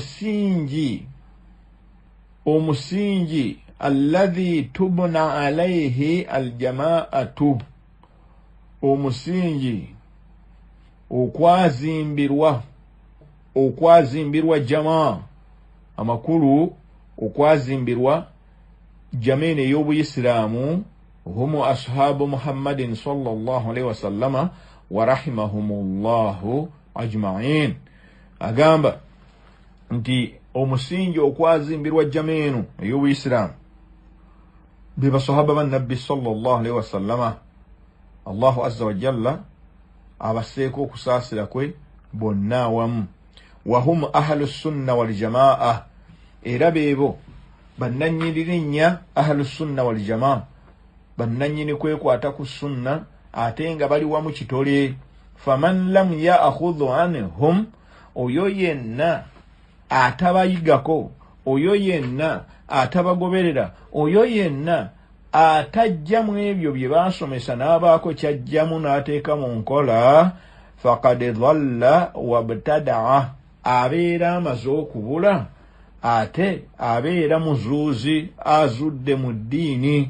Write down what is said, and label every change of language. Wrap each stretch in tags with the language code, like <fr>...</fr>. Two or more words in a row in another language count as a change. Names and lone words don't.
<ar>omusingi الذي تبنى عليه الجماعة,</ar> <lg>omusingi okwazimbirwa jamaa amakulu, okwazimbirwa jamene ey'obuyisiraamu</lg> <ar>هم أصحاب محمد صلى الله عليه وسلم ورحمهم الله أجمعين.</ar> <lg>Agamba nti omusingi okwazimbirwa jamenu ey'obuyisiraamu be basahaba ba nabbi</lg> <ar>صلى الله عليه وسلم, الله عز وجل</ar> <lg>abaseeko okusaasira kwe bonna awamu.</lg> <ar>وهم أهل السنة والجماعة,</ar> <lg>era beebo bannannyini linnya</lg> <ar>أهل السنة والجماعة,</ar> <lg>bannannyini kwekwata ku sunna ate nga bali wamu kitole.</lg> <ar>فمن لم يأخذ عنهم,</ar> <lg>oyo yenna atabayigako, oyo yenna atabagoberera, oyo yenna atajja mu ebyo bye baasomesa n'abaako kyajjamu n'ateeka mu nkola,</lg> <ar>فقد ضل وابتدع,</ar> <lg>abeera amaze okubula ate abeera muzuuzi azudde mu ddiini.</lg>